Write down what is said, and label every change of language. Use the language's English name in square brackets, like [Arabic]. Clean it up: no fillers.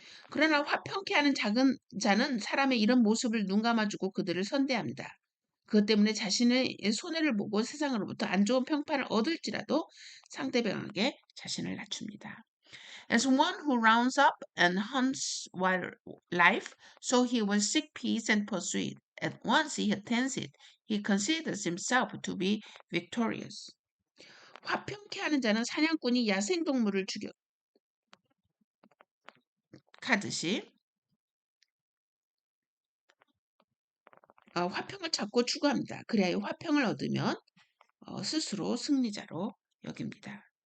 [Korean] 그러나 화평케 하는 작은 자는 사람의 이런 모습을 눈감아주고 그들을 선대합니다. 그것 때문에 자신의 손해를 보고 세상으로부터 안 좋은 평판을 얻을지라도 상대방에게 자신을 낮춥니다. [English] As one who rounds up and hunts wildlife, so he will seek peace and pursue it. at once he attends it, he considers himself to be victorious. [Korean] 화평케 하는 자는 사냥꾼이 야생동물을 추격하듯이 화평을 찾고 추구합니다. 그래야 화평을 얻으면 스스로 승리자로 여깁니다.